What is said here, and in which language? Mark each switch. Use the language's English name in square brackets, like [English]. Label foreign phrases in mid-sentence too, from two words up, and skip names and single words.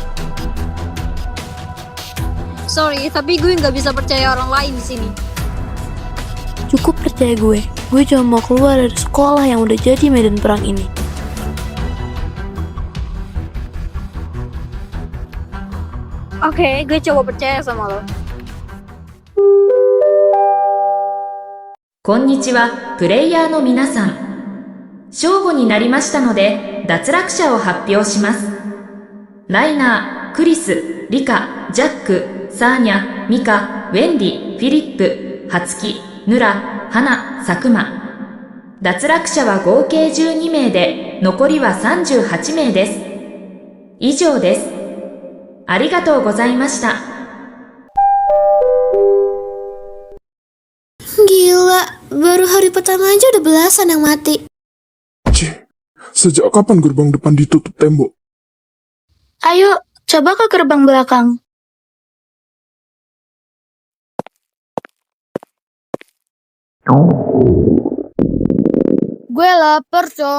[Indonesian] Sorry, tapi gue nggak bisa percaya orang lain di sini. Cukup percaya gue. Gue cuma mau keluar dari sekolah yang udah jadi medan perang ini. Oke, gue coba percaya sama lo. [Japanese] こんにちは、プレイヤーの皆さん。正午になりましたので、脱落者を発表します。ライナー、クリス、リカ、ジャック、サーニャ、ミカ、ウェンディ、フィリップ、ハツキ、ヌラ、ハナ、サクマ。脱落者は合計12名で、残りは38名です。以上です。ありがとうございました。 [Indonesian] Gila, baru hari pertama aja udah belasan yang mati. Cih, sejak kapan gerbang depan ditutup tembok? Ayo, coba ke gerbang belakang. Gue lapar, coy.